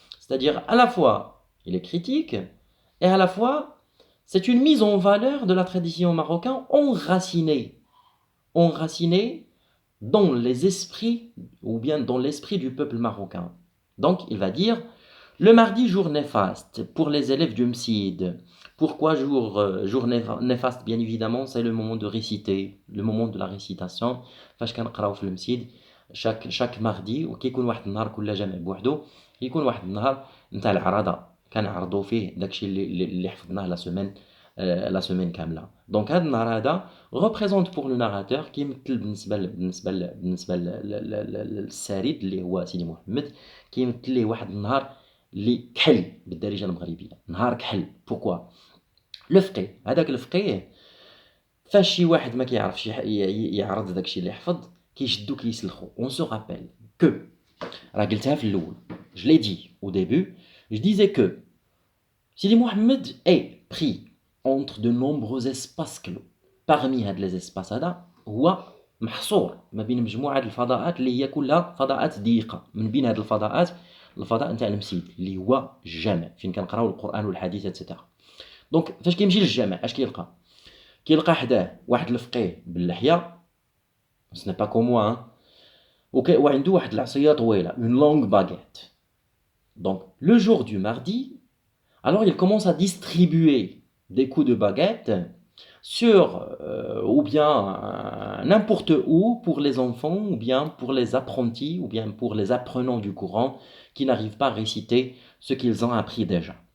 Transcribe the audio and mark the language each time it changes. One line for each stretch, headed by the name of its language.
French: C'est-à-dire, à la fois, il est critique, et à la fois, c'est une mise en valeur de la tradition marocaine enracinée dans les esprits, ou bien dans l'esprit du peuple marocain. Donc, il va dire, le mardi, jour néfaste pour les élèves du MSID. Pourquoi jour néfaste? Bien évidemment, c'est le moment de réciter, le moment de la récitation.
Arabic: فاش كنقراو في المسجد
French: chaque mardi
Arabic: وكيكون واحد النهار كل جامع بوحدو يكون واحد النهار نتاع العراضه كنعرضوا فيه داكشي اللي حفظناه
French: لا سيمين
Arabic: كامله. دونك هذا النهار هذا
French: représente pour le narrateur
Arabic: كيمثل بالنسبه للسارد اللي هو سيدي محمد كيمثل ليه واحد النهار اللي كحل بالدارجه المغربيه، نهار كحل. بوكوا الفقيه هذاك الفقيه فاش شي واحد ما كيعرفش يعرض داكشي اللي حفظ كيشدو كيسلخو.
French: اون سو رابيل كو
Arabic: راه قلتها في الاول،
French: je l'ai dit au début, je disais que Sidi Mohamed est pris entre de nombreux espaces clos. parmi
Arabic: هاد
French: les espaces
Arabic: هذا هو محصور ما بين مجموعه الفضاءات اللي هي كلها فضاءات ضيقه. من بين هاد الفضاءات الفضاء نتاع المسجد اللي هو الجامع فين كنقراو القران والحديث اتسيتيرا. دونك فاش كيمشي للجامع اش كيلقى حداه واحد الفقيه باللحيه
French: سني با كوم موا
Arabic: وعنده واحد العصيه طويله
French: une longue baguette. Donc le jour du mardi, alors il commence à distribuer des coups de baguette sur ou bien n'importe où pour les enfants ou bien pour les apprentis ou bien pour les apprenants du Coran qui n'arrivent pas à réciter ce qu'ils ont appris déjà.